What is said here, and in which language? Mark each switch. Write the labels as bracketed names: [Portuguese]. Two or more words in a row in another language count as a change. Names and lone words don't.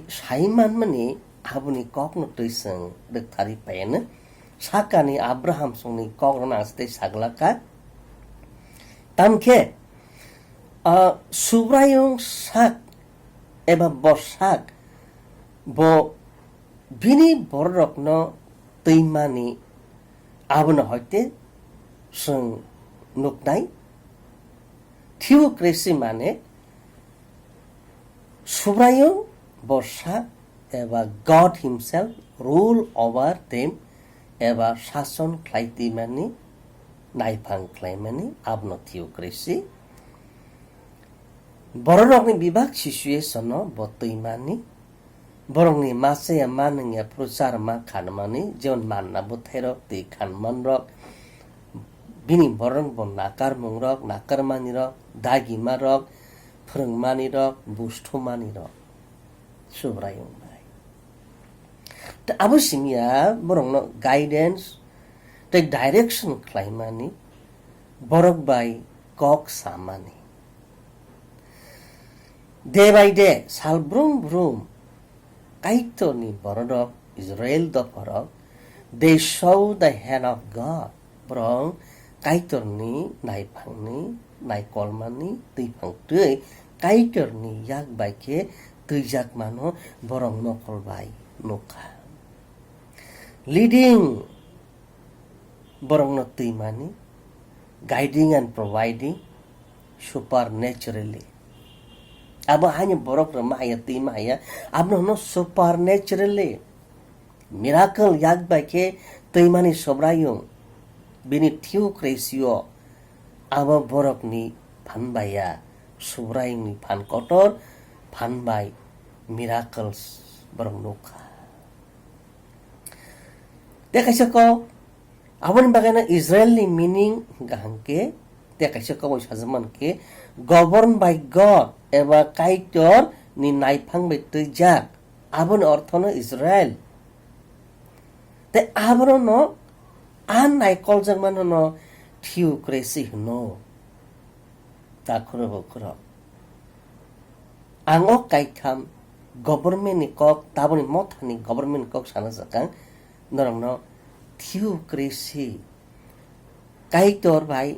[Kok Borok] saimanmani abuni kokno tuisang dekthari paina sakani Abraham songni kokna aste saglaka tamke subrayung sak eba borsak bo bini borokno tuimani abono hoite sung nuknai theocracy mane subrayung borsak eba [English] God himself rule over them [Kok Borok] eba shason khlaiti mani naifang khlaimani abono theocracy borokni bibak situation no botuimani borokni mase mannya prusar ma khanmani jon manna butherok ti khanman rok bini borong bon nakar mungrok nakar mani rok dagi marok phurungmani rok busthumani rok subrayung bai ta abusimia borongno guidance the direction khlaimani borok bai kok samani [English] day by day [Kok Borok] sal brum kaitoni borok Israel do borok [English] they show the hand of God [Kok Borok] borong kaitorni naipangni naikolmani tuipang tui kaitorni yak baike tuijak mano borong nokol bai nuka leading borong no tuimani [English] guiding and providing supernaturally [Kok Borok] abo hanya borok ramaya timaya abno no [English] supernaturally miracle [Kok Borok] yak baike tuimani sobrayung bini theocracy abo borok ni phanbaya sobrayung ni phan kotor phanbai miracles borok nuka dekaisa ko abon bagana Israel ni meaning gahangke dekaisa ko sajaman ke [English] governed by God [Kok Borok] eba kaitor ni naifang betujak abon orthono Israel te abro no an naikol jangmano no theocracy no takro bokro ango kaikam government ni kok taboni mothani government kok sana sakang norong no theocracy kaitor bai